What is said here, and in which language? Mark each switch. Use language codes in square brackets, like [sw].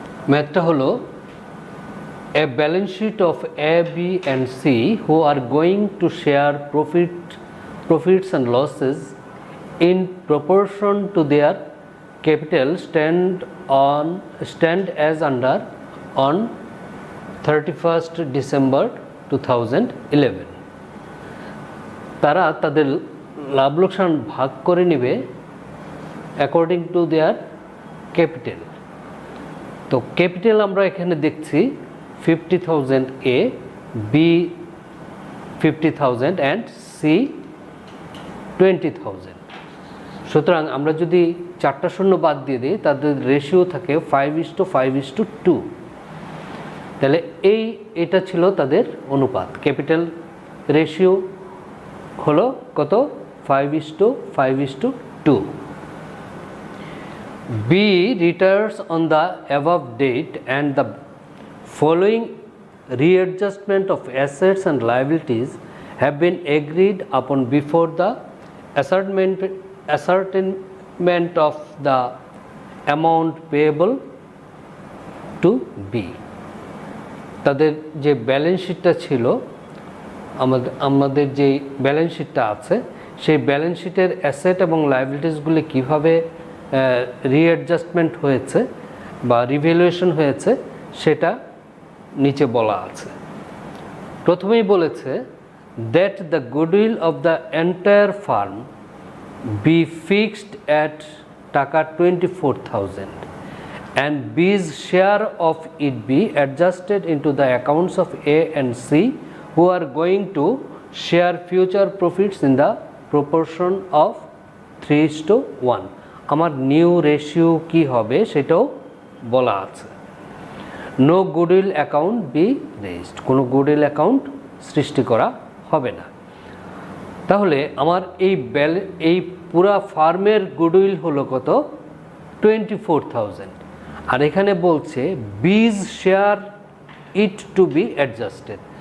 [bn] ম্যাথটা হলো [en] a balance sheet of A, B and C who are going to share profits and losses in proportion to their capital stand as under on 31st December 2011। [bn] তারা তাদের লাভ লোকসান ভাগ করে নেবে [en] According to their capital. [bn] তো capital আমরা এখানে দেখছি 50,000 A, B 50,000 and C 20,000। সুতরাং আমরা যদি 4টা শূন্য বাদ দিয়ে দিই, তাদের রেশিও থাকে 5:5:2। তাহলে এটা ছিল তাদের অনুপাত। ক্যাপিটাল রেশিও হলো কত? 5:5:2। [en] B retires on the above date and the following readjustment of assets and liabilities have been agreed upon before the ascertainment of the amount payable to B। [bn] তাদের যে ব্যালেন্স শিটটা ছিল, আমাদের যে ব্যালেন্স শিটটা আছে, সেই balance শিটের অ্যাসেট এবং লায়াবিলিটিসগুলি কীভাবে রিঅ্যাডজাস্টমেন্ট হয়েছে বা রিভ্যালুয়েশন হয়েছে সেটা নিচে বলা আছে। প্রথমেই বলেছে [en] That the goodwill of the entire firm be fixed at টাকা 24,000 and B's share of it be adjusted into the accounts of A and C who are going to share future profits in the proportion of 3:1। [bn] আমার new ratio কি হবে সেটাও বলা আছে। [en] no goodwill account be raised, [bn] কোনো goodwill account সৃষ্টি করা হবে না। তাহলে আমার এই পুরা ফার্মের গুডউইল হলো কত? 24,000। আর এখানে বলছে [en] B's share it to be adjusted.